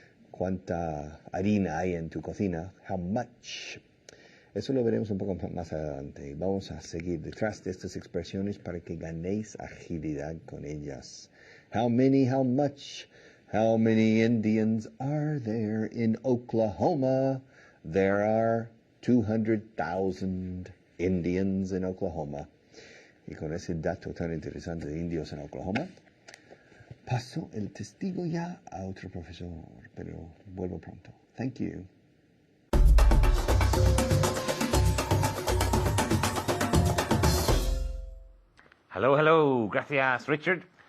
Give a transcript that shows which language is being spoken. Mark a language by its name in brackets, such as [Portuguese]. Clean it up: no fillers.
[Spanish] ¿Cuánta harina hay en tu cocina? [English] How much? [Spanish] Eso lo veremos un poco más adelante. Vamos a seguir detrás de estas expresiones para que ganéis agilidad con ellas. [English] How many, how much? How many Indians are there in Oklahoma? There are 200,000 Indians in Oklahoma. [Spanish] Y con ese dato tan interesante de indios en Oklahoma, paso el testigo ya a otro profesor, pero vuelvo pronto. [English] Thank you. Hello. [Spanish] Gracias, Richard.